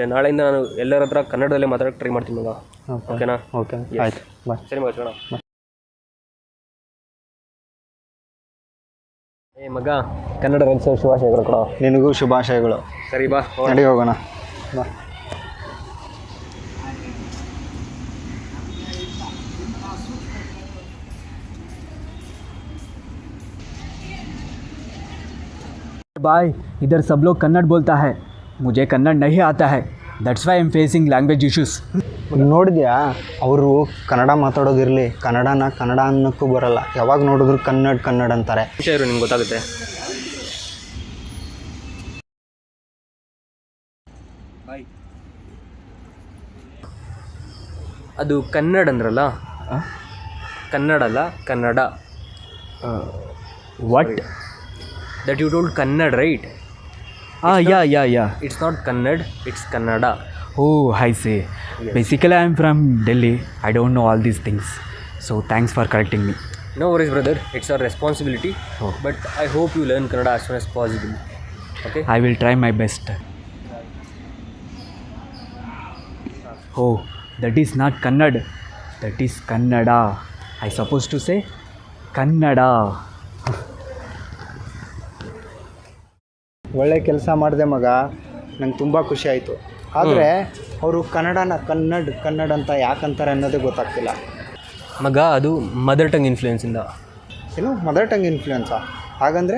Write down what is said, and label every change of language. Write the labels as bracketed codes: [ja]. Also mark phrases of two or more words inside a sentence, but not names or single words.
[kn] ನಾಳೆಯಿಂದ ನಾನು ಎಲ್ಲರ ಹತ್ರ ಕನ್ನಡದಲ್ಲೇ ಮಾತಾಡೋಕ್ಕೆ ಟ್ರೈ ಮಾಡ್ತೀನಿ ಮಗ. ಓಕೆನಾ? ಓಕೆ, ಆಯ್ತು, ಬಾಯ್. ಸರಿ ಮಗ, ಸಿಗೋಣ. ಏ ಮಗ, ಕನ್ನಡ ರಾಜ್ಯೋತ್ಸವ ಶುಭಾಶಯಗಳು ಕೊಡೋ. ನಿನಗೂ ಶುಭಾಶಯಗಳು. ಸರಿ ಬಾ, ನಡಿ ಹೋಗೋಣ, ಬಾ. [hi] भाई, इधर सब लोग कन्नड़ बोलता है, मुझे कन्नड़ नहीं आता है, [en] that's why I am facing language issues. [kn] ನೋಡಿದ್ಯಾ, ಅವರು ಕನ್ನಡ ಮಾತಾಡೋದಿರಲಿ, ಕನ್ನಡನ ಕನ್ನಡ ಅನ್ನೋಕ್ಕೂ ಬರಲ್ಲ. ಯಾವಾಗ ನೋಡಿದ್ರು ಕನ್ನಡ ಅಂತಾರೆ. ವಿಷಯ ಇರು, ನಿಮ್ಗೆ ಗೊತ್ತಾಗುತ್ತೆ. ಅದು ಕನ್ನಡ ಅಂದ್ರಲ್ಲ, ಕನ್ನಡ ಅಲ್ಲ, ಕನ್ನಡ. [en] What? That you told Kannada, right? Yeah. It's not Kannada, it's Kannada. Oh, I see. Yes. Basically, I am from Delhi. I don't know all these things. So, thanks for correcting me. No worries, brother. It's our responsibility. Oh. But I hope you learn Kannada as soon as possible. Okay? I will try my best. Oh, that is not Kannada. That is Kannada. I supposed to say Kannada. [kn] ಒಳ್ಳೆ ಕೆಲಸ ಮಾಡಿದೆ ಮಗ, ನಂಗೆ ತುಂಬ ಖುಷಿ ಆಯಿತು. ಆದರೆ ಅವರು ಕನ್ನಡನ ಕನ್ನಡ ಅಂತ ಯಾಕಂತಾರೆ ಅನ್ನೋದೇ ಗೊತ್ತಾಗ್ತಿಲ್ಲ. ಮಗ, ಅದು [en] mother tongue [kn] ಇನ್ಫ್ಲೂಯೆನ್ಸಿಂದ. ಏನು [en] mother tongue influenza? [kn] ಹಾಗಂದರೆ?